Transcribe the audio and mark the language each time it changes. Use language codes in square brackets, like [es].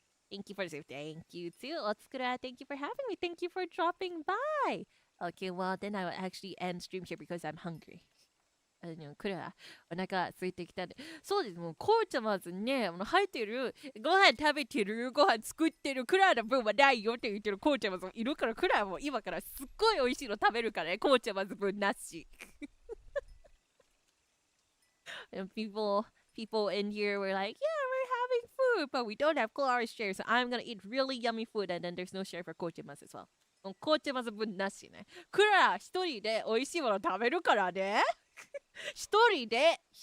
[en] Thank you for the thank you too. Otsukura, thank you for having me. Thank you for dropping by. Okay, well then I will actually end stream here because I'm hungry. [ja] クラお腹空いてきたんで、そうです。もうこうちゃまずね、入ってるご飯食べてるご飯作ってるクラの分はないよって言ってるこうちゃまずいるから、クラも今からすっごい美味しいの食べるからね、こうちゃまず分なし。 [en] And people people in here were like, yeah, we're having food, but we don't have Clara's share, so I'm gonna eat really yummy food, and then there's no share for Kochimas as well. [ja] コーチマズ分なしね。クラ一人で美味しいもの食べるからね。一人で。